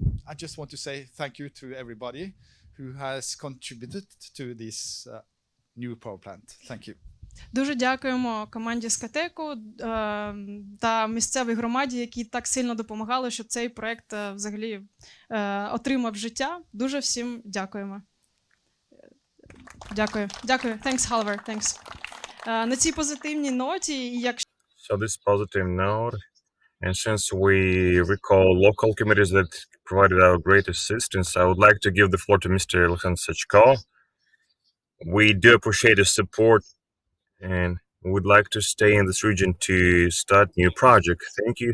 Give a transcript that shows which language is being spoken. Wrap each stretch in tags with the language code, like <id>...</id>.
<en>I just want to say thank you to everybody who has contributed to this new power plant. Thank you.</en> <uk>Дуже дякуємо команді Scatec та місцевій громаді, які так сильно допомагали, щоб цей проект взагалі отримав життя. Дуже всім дякуємо. Дякую. Дякую.</uk> <en>Thanks, Halvor. Thanks.</en> <uk>На цій позитивній ноті, якщо</uk> <en>So this positive note, and since we recall local committees that provided our great assistance, I would like to give the floor to Mr. Oleksandr Skichko. We do appreciate his support and would like to stay in this region to start new project. Thank you.</en>